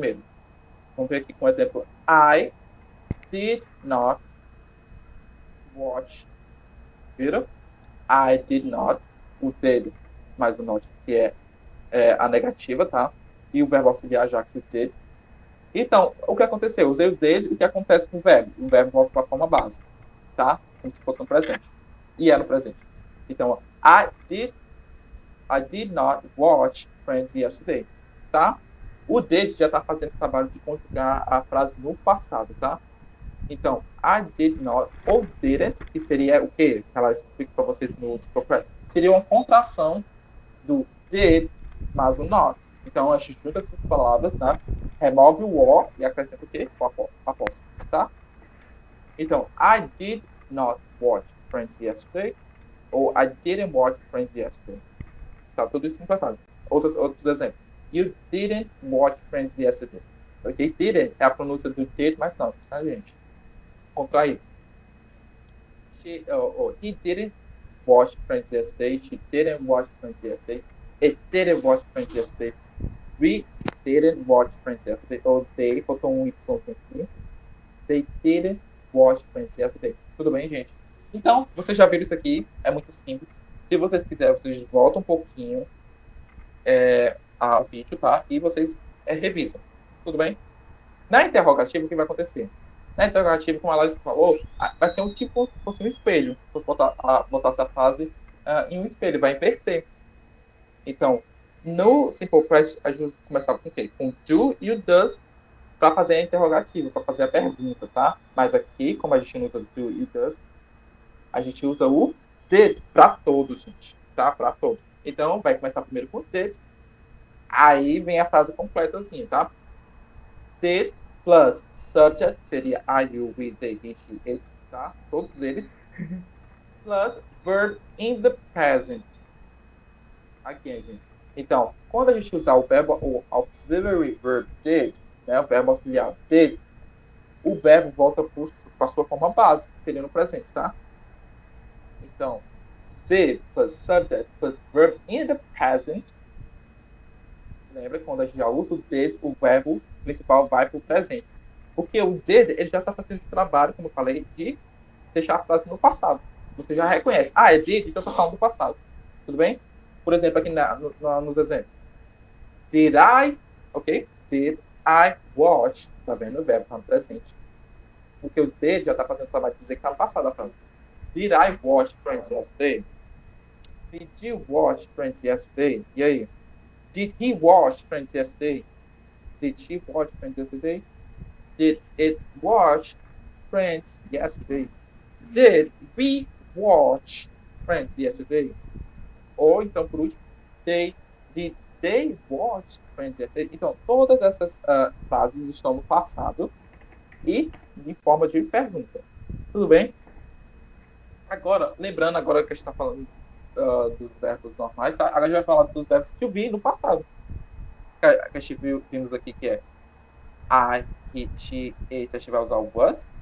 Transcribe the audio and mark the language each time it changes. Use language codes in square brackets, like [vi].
[pt] Primeiro, vamos ver aqui com o exemplo. [en] I did not watch. [pt] Viram? [en] I did not. [pt] O did mais o not, que é a negativa, tá? E o verbo auxiliar já que o did. Então, o que aconteceu? Eu usei o did e o que acontece com o verbo? O verbo volta para a forma base, tá? Como se fosse no presente. E é no presente. [en] Então, I did not watch Friends yesterday, tá? [pt] O did já está fazendo esse trabalho de conjugar a frase no passado, tá? Então, [en] I did not [pt] ou didn't, que seria o quê? Que ela explica para vocês no Discord. Seria uma contração do did mais o not. Então, a gente junta essas palavras, né? Remove o or e acrescenta o quê? O apóstrofo, tá? [en] Então, I did not watch Friends yesterday. [pt] Ou [en] I didn't watch Friends yesterday. [pt] Tá tudo isso no passado. Outros exemplos. [en] You didn't watch Friends yesterday. Ok? [pt] Didn't é a pronúncia do did, mas não, tá, gente? Contrair. [en] He didn't watch Friends yesterday. She didn't watch Friends yesterday. It didn't watch Friends yesterday. We didn't watch Friends yesterday. Ou they, [pt] faltou um Y aqui. [en] They didn't watch Friends yesterday. [pt] Tudo bem, gente? Então, vocês já viram isso aqui. É muito simples. Se vocês quiserem, vocês voltam um pouquinho ao vídeo, tá? E vocês revisam. Tudo bem? Na interrogativa, o que vai acontecer? Na interrogativa, como a Larissa falou, vai ser um tipo, fosse um espelho. Se você botar essa frase em um espelho, vai inverter. Então, no Simple Present, a gente começava com o quê? Com do e o does para fazer a interrogativa, para fazer a pergunta, tá? Mas aqui, como a gente não usa do e does, a gente usa o did para todos, gente, tá? Para todos. Então, vai começar primeiro com did, aí vem a frase completa assim, tá? [en] Did plus subject seria I, you, we, they, he, she, it, tá? [pt] Todos eles. [en] Plus verb in the present. [pt] Aqui, gente. Então, quando a gente usar o verbo, o auxiliary verb did, né, o verbo auxiliar did, o verbo volta para a sua forma básica, que seria no presente, tá? [en] Então, did plus subject plus verb in the present. [pt] Lembra, quando a gente já usa o did, o verbo principal vai para o presente. Porque o did, ele já está fazendo esse trabalho, como eu falei, de deixar a frase no passado. Você já reconhece. Ah, é did, então eu estou falando do passado. Tudo bem? Por exemplo, aqui nos exemplos. [en] Did I, [pt] ok? [en] Did I watch? [pt] Tá vendo? O verbo está no presente. Porque o did já está fazendo o trabalho de dizer que está no passado a frase. [en] Did I watch Friends yesterday? Did you watch Friends yesterday? [pt] E aí? [en] Did he watch Friends yesterday? Did she watch Friends yesterday? Did it watch Friends yesterday? Did we watch Friends yesterday? [pt] Ou então, por último, [en] did they watch Friends yesterday? [pt] Então, todas essas frases estão no passado e em forma de pergunta. Tudo bem? Agora, lembrando agora que a gente está falando dos verbos normais, tá? Agora a gente vai falar dos verbos to be no passado. Que a gente vimos aqui que é I, he, she, it, a gente vai usar o was.